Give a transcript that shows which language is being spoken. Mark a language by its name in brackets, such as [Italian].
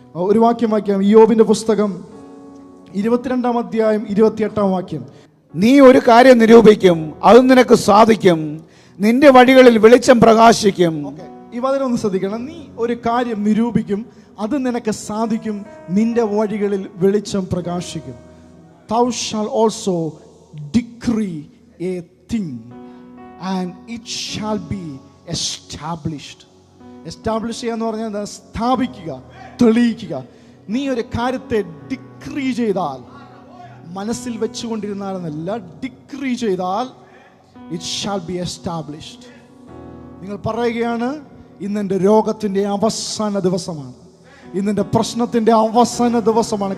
[Malayalam] ഒരു വാക്യം വായിക്കാം. യോബിന്റെ പുസ്തകം 22-ാം അധ്യായം 28-ാം വാക്യം. നീ ഒരു കാര്യം നിരൂപിക്കും, അത് നിനക്ക് സാധിക്കും, നിന്റെ വഴികളിൽ വെളിച്ചം പ്രകാശിക്കും. ഈ വചനം ശ്രദ്ധിക്കണം. നീ ഒരു കാര്യം നിരൂപിക്കും, അത് നിനക്ക് സാധിക്കും, നിന്റെ വഴികളിൽ വെളിച്ചം പ്രകാശിക്കും. [English] Thou shall also decree a thing and it shall be established. [Malayalam] Establish ചെയ്യുക എന്ന് പറഞ്ഞാൽ സ്ഥാപിക്കുക, തെളിയിക്കുക. നീ ഒരു കാര്യത്തെ ഡിക്രീ ചെയ്താൽ, മനസ്സിൽ വെച്ചുകൊണ്ടിരുന്നാലെന്നല്ല, ഡിക്രീ ചെയ്താൽ [English] it shall be established. [Malayalam] നിങ്ങൾ പറയുകയാണ്, ഇന്നെൻ്റെ രോഗത്തിൻ്റെ അവസാന ദിവസമാണ്, ഇന്നെൻ്റെ പ്രശ്നത്തിൻ്റെ അവസാന ദിവസമാണ്.